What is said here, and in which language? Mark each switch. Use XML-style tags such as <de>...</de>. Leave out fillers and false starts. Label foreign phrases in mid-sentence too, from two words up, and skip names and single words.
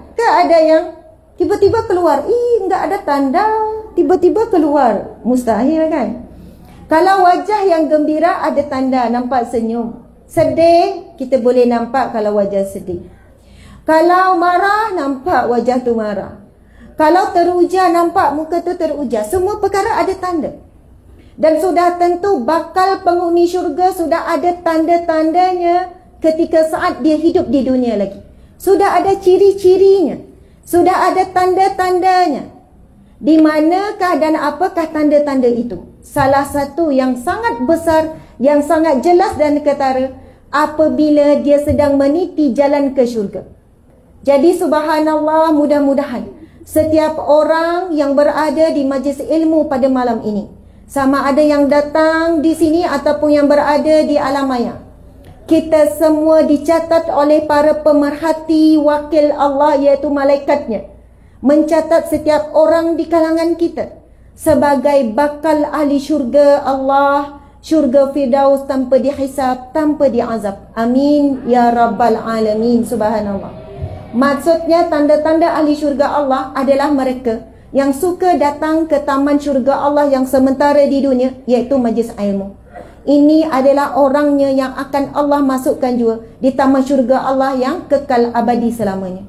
<ms>Ke ada yang tiba-tiba keluar, enggak ada tanda, tiba-tiba keluar. Mustahil kan? Kalau wajah yang gembira ada tanda, nampak senyum. Sedih, kita boleh nampak kalau wajah sedih. Kalau marah, nampak wajah tu marah. Kalau teruja, nampak muka tu teruja. Semua perkara ada tanda. Dan sudah tentu bakal penghuni syurga sudah ada tanda-tandanya ketika saat dia hidup di dunia lagi. Sudah ada ciri-cirinya. Sudah ada tanda-tandanya. Di manakah dan apakah tanda-tanda itu? Salah satu yang sangat besar, yang sangat jelas dan ketara, apabila dia sedang meniti jalan ke syurga. Jadi subhanallah, mudah-mudahan setiap orang yang berada di majlis ilmu pada malam ini, sama ada yang datang di sini ataupun yang berada di alam maya, kita semua dicatat oleh para pemerhati wakil Allah, iaitu malaikatnya, mencatat setiap orang di kalangan kita sebagai bakal ahli syurga Allah, syurga Firdaus tanpa dihisab, tanpa diazab.</ms> <ar>آمين يا رب العالمين. سبحان الله.</ar> <ms>Maksudnya tanda-tanda ahli syurga Allah adalah mereka yang suka datang ke taman syurga Allah yang sementara di dunia, iaitu majlis ilmu. Ini adalah orangnya yang akan Allah masukkan juga di taman syurga Allah yang kekal abadi selamanya.</ms>